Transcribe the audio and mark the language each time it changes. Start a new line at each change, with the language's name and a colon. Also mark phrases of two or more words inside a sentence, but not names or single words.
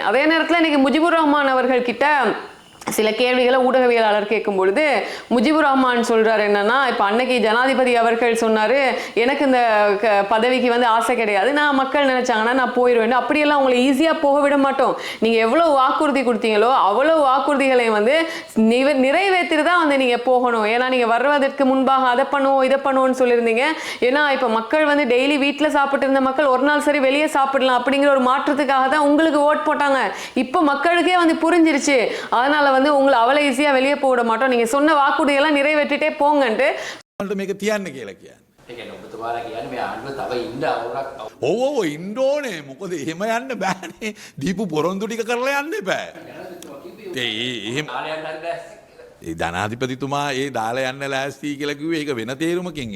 Tamil: அதே நேரத்தில் இன்னைக்கு முஜிபுர் ரஹ்மான் அவர்கள் கிட்ட சில கேள்விகளை ஊடகவியலாளர் கேட்கும் பொழுது முஜிபுர் ரஹ்மான் சொல்றாரு என்னன்னா, இப்போ அன்னைக்கு ஜனாதிபதி அவர்கள் சொன்னாரு, எனக்கு இந்த பதவிக்கு வந்து ஆசை கிடையாது, நான் மக்கள் நினைச்சாங்கன்னா நான் போயிடுவேன், அப்படியெல்லாம் உங்களை ஈஸியா போக விட மாட்டோம், நீங்க எவ்வளவு வாக்குறுதி கொடுத்தீங்களோ அவ்வளவு வாக்குறுதிகளை வந்து நிறைவேற்றிட்டு தான் வந்து நீங்க போகணும், ஏன்னா நீங்க வருவதற்கு முன்பாக அதை பண்ணுவோம் இதை பண்ணுவோம்னு சொல்லியிருந்தீங்க. ஏன்னா இப்போ மக்கள் வந்து டெய்லி வீட்டில் சாப்பிட்டு இருந்த மக்கள் ஒரு நாள் சரி வெளியே சாப்பிடலாம் அப்படிங்கிற ஒரு மாற்றத்துக்காக தான் உங்களுக்கு ஓட் போட்டாங்க. இப்போ மக்களுக்கே வந்து புரிஞ்சிருச்சு, அதனால வந்து உங்களை அவ்வளவு ஈஸியா வெளியே போட மாட்டோம், நீங்க சொன்ன வாக்குறுதியெல்லாம் நிறைவேற்றிட்டே போங்கன்ட்டு
Sinhala: මේක තියන්න කියලා කියන්නේ. ඒ කියන්නේ ඔබතුමාලා කියන්නේ මේ ආණ්ඩුව තව ඉන්න අවුරක් ඔව් ඉන්න ඕනේ. මොකද එහෙම යන්න බෑනේ. දීපු පොරොන්දු ටික කරලා යන්න එපා. එහෙම ඒ ධනාධිපතිතුමා ඒ දාලා යන්න ලෑස්ති කියලා කිව්වේ ඒක වෙන තේරුමකින්.